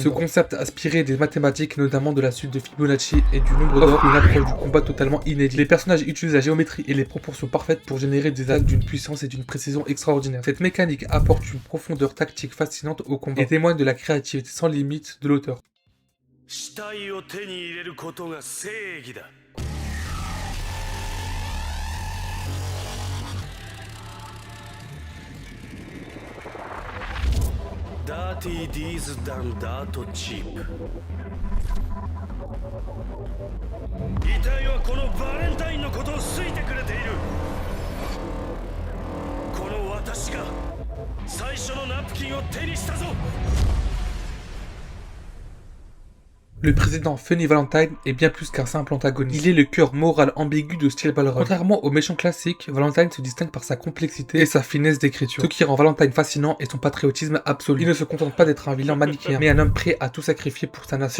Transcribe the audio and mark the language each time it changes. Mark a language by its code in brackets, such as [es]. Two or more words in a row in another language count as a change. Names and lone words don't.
[fr] Ce concept inspiré des mathématiques, notamment de la suite de Fibonacci et du nombre d'or, une approche du combat totalement inédite. Les personnages utilisent la géométrie et les proportions parfaites pour générer des attaques d'une puissance et d'une précision extraordinaire. Cette mécanique apporte une profondeur tactique fascinante au combat et témoigne de la créativité sans limite de l'auteur. [ja] 死体を手に入れることが正義だ。ダーティー・ディーズ・ダン・ダート・チープ。遺体はこのバレンタインのことを好いてくれている。この私が最初のナプキンを手にしたぞ。 [fr] Le président Funny Valentine est bien plus qu'un simple antagoniste. Il est le cœur moral ambigu de Steel Ball Run. Contrairement aux méchants classiques, Valentine se distingue par sa complexité et sa finesse d'écriture. Ce qui rend Valentine fascinant est son patriotisme absolu. Il ne se contente pas d'être un vilain manichéen, mais un homme prêt à tout sacrifier pour sa nation.